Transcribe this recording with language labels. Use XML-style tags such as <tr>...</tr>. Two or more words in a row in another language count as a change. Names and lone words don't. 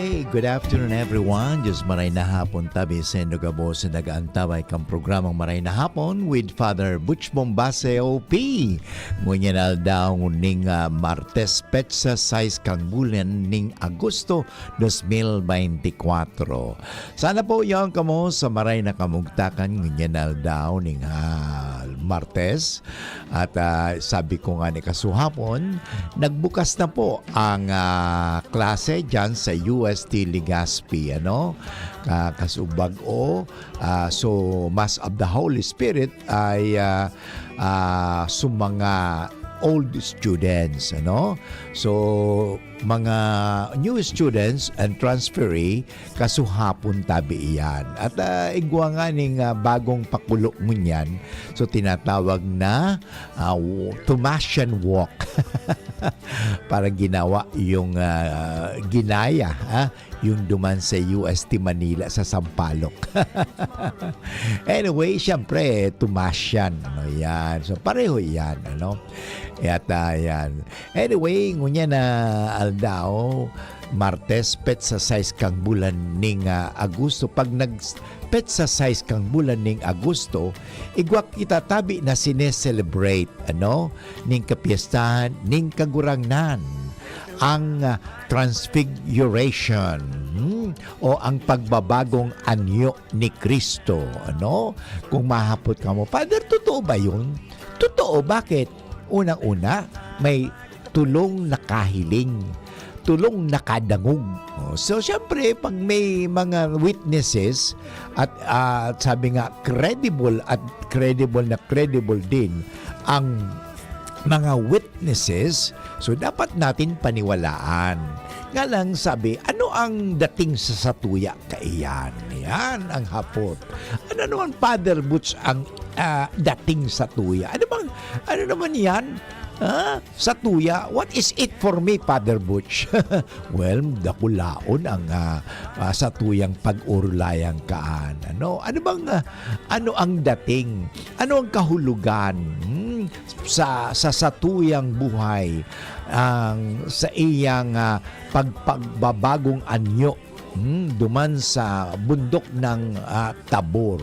<en>Good afternoon everyone.</en> <bik>Diyos maray na hapon tabi sa Indogabo sa nagaantabay kang programang Maray na Hapon with Father Butch Bombase OP. Ngunyan daw ning Martes Petsa 6 kang bulan ning Agosto 2024. Sana po yung kamo sa maray na kamugtakan ngunyan daw ning Martes.</bik> <tl>At sabi ko nga ni kasuhapon, nagbukas na po ang klase dyan sa UST Legazpi, kasubag-o.</tl> <en>So, Mass of the Holy Spirit ay mga old students, So, mga new students and transferee,</en> <bik>kasuhapon tabi iyan. At igwa nga ning bagong pakulo mo niyan,</bik> <tl>so tinatawag na Tomasian Walk. Para ginawa yung ginaya, yung duman sa UST Manila sa Sampaloc. Anyway, syempre, Tomasian. Yan. So, pareho yan. At yan. Anyway,</tl> <bik>ngunya na aldaw, Martes, petsa 6 kang bulan ning Agosto. Pag petsa 6 kang bulan ning Agosto, igwak kita tabi na sineselebrate, ning kapiestahan, ning kagurangnan, ang transfiguration,</bik> <tl>o ang pagbabagong anyo ni Kristo, Kung mahapot ka mo, Father, totoo ba yun? Totoo, bakit?</tl> <bik>Unang-una, may tulong nakahiling, tulong nakadangog.</bik> <tl>So, syempre, pag may mga witnesses at sabi nga, credible din ang mga witnesses, so dapat natin paniwalaan.</tl> <bik>Nga lang sabi, ano ang dating sa satuya kaiyan? Yan ang hapot. Ano naman, Father Butch, ang dating sa tuya?</bik> <tl>Ano naman yan?</tl> <bik>Satuya,</bik> <en>what is it for me, Father Butch? Well,</en> <bik>dakulaon ang satuyang pag-urulayang kaan. Ano ang dating? Ano ang kahulugan sa satuyang buhay, sa iyang pagbabagong anyo, duman sa bundok ng Tabor.</bik>